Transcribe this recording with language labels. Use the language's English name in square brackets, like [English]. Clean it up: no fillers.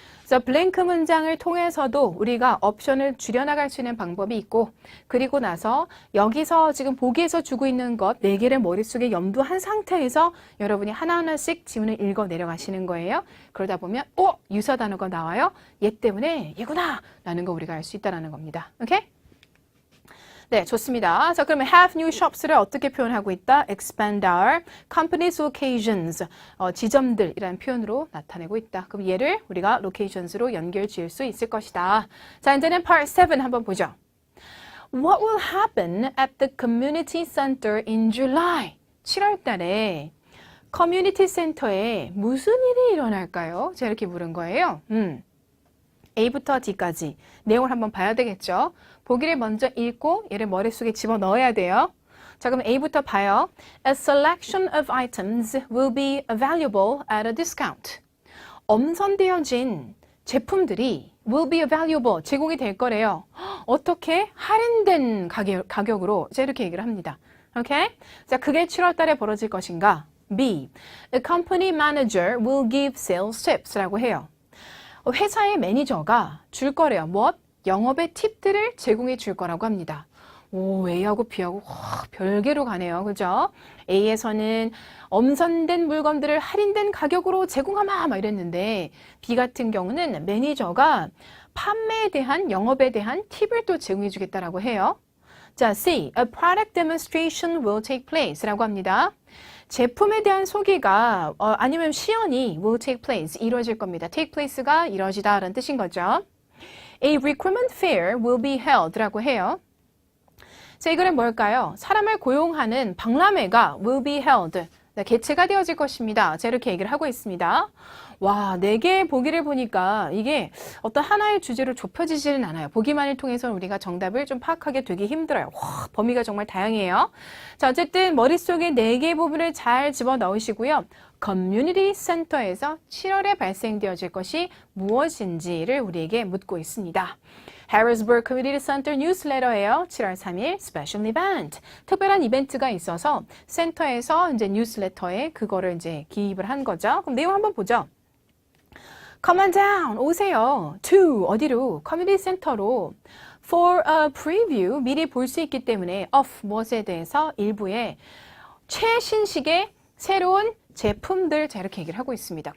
[Korean] 그래서 블랭크 문장을 통해서도 우리가 옵션을 줄여나갈 수 있는 방법이 있고 그리고 나서 여기서 지금 보기에서 주고 있는 것 4개를 머릿속에 염두한 상태에서 여러분이 하나하나씩 지문을 읽어 내려가시는 거예요. 그러다 보면 유사 단어가 나와요. 얘 때문에 얘구나 라는 거 우리가 알 수 있다는 겁니다. 오케이? 네, 좋습니다. 자, 그러면 [English] have new shops [Korean] 를 어떻게 표현하고 있다? [English] expand our company's locations. [Korean] 지점들이라는 표현으로 나타내고 있다. 그럼 얘를 우리가 locations로 연결 지을 수 있을 것이다. 자, 이제는 part 7 한번 보죠. [English] What will happen at the community center in July? [Korean] 7월 달에 커뮤니티 센터에 무슨 일이 일어날까요? 제가 이렇게 물은 거예요. A부터 D까지 내용을 한번 봐야 되겠죠. 보기를 먼저 읽고 얘를 머릿속에 집어넣어야 돼요. 자, 그럼 A부터 봐요. [English] A selection of items will be available at a discount. [Korean] 엄선되어진 제품들이 [English] will be available, [Korean] 제공이 될 거래요. 어떻게? 할인된 가격으로 제가 이렇게 얘기를 합니다. 오케이? 자, 그게 7월 달에 벌어질 것인가? B. [English] A company manager will give sales tips [Korean] 라고 해요. 회사의 매니저가 줄 거래요. 무엇? 영업의 팁들을 제공해 줄 거라고 합니다. 오, A하고 B하고 별개로 가네요. 그죠? A에서는 엄선된 물건들을 할인된 가격으로 제공하마 막 이랬는데 B 같은 경우는 매니저가 판매에 대한 영업에 대한 팁을 또 제공해 주겠다라고 해요. 자, C. [English] A product demonstration will take place [Korean] 라고 합니다. 제품에 대한 소개가 아니면 시연이 [English] will take place, [Korean] 이루어질 겁니다. [English] take place [Korean] 가 이루어지다 라는 뜻인 거죠. [English] A recruitment fair will be held [Korean] 라고 해요. 자, 이거는 뭘까요? 사람을 고용하는 박람회가 [English] will be held, [Korean] 개최가 되어질 것입니다. 제가 이렇게 얘기를 하고 있습니다. 와, 4개의 보기를 보니까 이게 어떤 하나의 주제로 좁혀지지는 않아요. 보기만을 통해서 우리가 정답을 좀 파악하게 되기 힘들어요. 와, 범위가 정말 다양해요. 자, 어쨌든 머릿속에 4개의 부분을 잘 집어넣으시고요. 커뮤니티 센터에서 7월에 발생되어질 것이 무엇인지를 우리에게 묻고 있습니다. Harrisburg Community Center 뉴스레터예요. 7월 3일 스페셜 이벤트. 특별한 이벤트가 있어서 센터에서 이제 뉴스레터에 그거를 이제 기입을 한 거죠. 그럼 내용 한번 보죠. [English] Come on down. [Korean] 오세요. To 어디로? 커뮤니티 센터로. [English] for a preview, [Korean] 미리 볼 수 있기 때문에 of 무엇에 대해서 일부의 최신식의 새로운 제품들, 자 이렇게 얘기를 하고 있습니다.